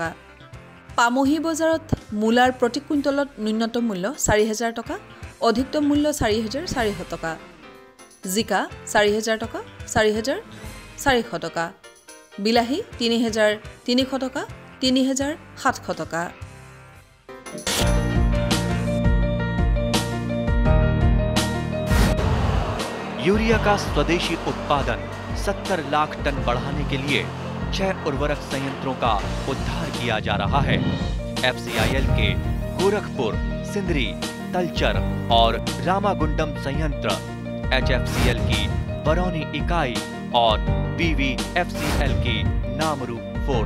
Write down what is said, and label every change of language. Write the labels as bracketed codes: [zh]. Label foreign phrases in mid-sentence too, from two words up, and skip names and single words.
[as] পামহি বজাৰত মূলাৰ প্ৰতি কুইণ্টলত ন্যূনতম মূল্য ৪,০০০ টকা, অধিকতম মূল্য ৪,৪০০ টকা, জিকা ৪,০০০ টকা, ৪,৪০০ টকা, বিলাহী ৩,৩০০ টকা, ৩,৭০০ টকা। [hi] यूरिया का स्वदेशी उत्पादन 70 लाख टन बढ़ाने के लिए 6 उर्वरक संयंत्रों का उद्धार किया जा रहा है। FCIL के गोरखपुर, सिंदरी, तलचर और रामागुंडम संयंत्र, HFCL की बरौनी इकाई और BVFCL की नामरू फोर्थ।